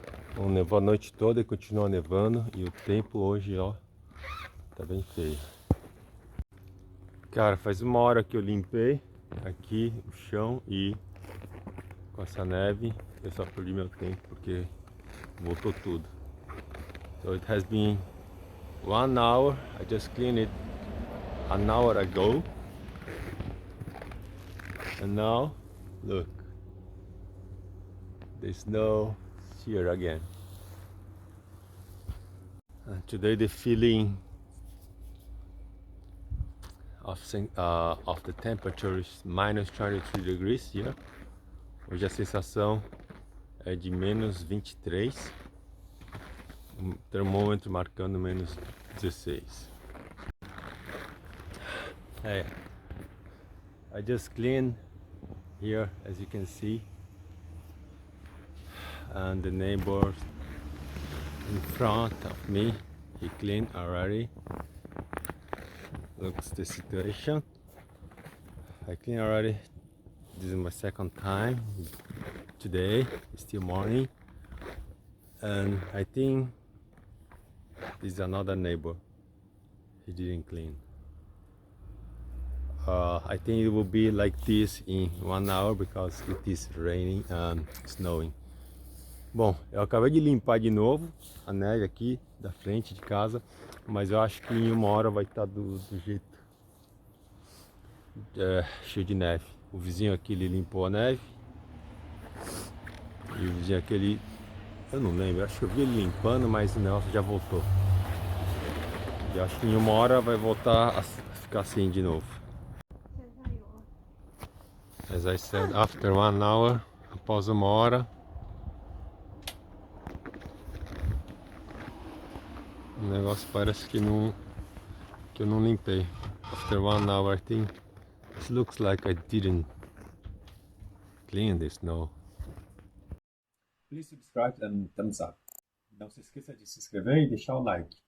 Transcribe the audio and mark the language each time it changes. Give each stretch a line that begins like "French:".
Portuguese: Então, nevou a noite toda e continua nevando. E o tempo hoje, ó, tá bem feio. Cara, faz 1 hora que eu limpei aqui o chão e com essa neve eu só perdi meu tempo porque voltou tudo.
English: So it has been 1 hour. I just cleaned it an hour ago. And now, look, the snow is here again. And today the feeling of the temperature is minus 23 degrees here.
Portuguese: Hoje a sensação é de menos 23. O termômetro marcando menos 16.
English: Hey, I just cleaned here, as you can see, and the neighbor in front of me, he cleaned already. Looks the situation. I cleaned already. This is my second time today. It's still morning, and I think this is another neighbor. He didn't clean. I think it will be like this in 1 hour because it is raining and snowing.
Portuguese: Bom, eu acabei de limpar de novo a neve aqui da frente de casa, mas eu acho que em 1 hora vai estar do jeito cheio de neve. O vizinho aqui, ele limpou a neve e o vizinho aquele, eu não lembro, acho que eu vi ele limpando, mas o negócio já voltou. E acho que em 1 hora vai voltar a ficar assim de novo.
English: As I said, after 1 hour,
Portuguese: após 1 hora, o negócio parece que eu não limpei.
English: After 1 hour, I think it looks like I didn't clean the snow. Please subscribe and thumbs up.
Portuguese: Não se esqueça de se inscrever e deixar o like.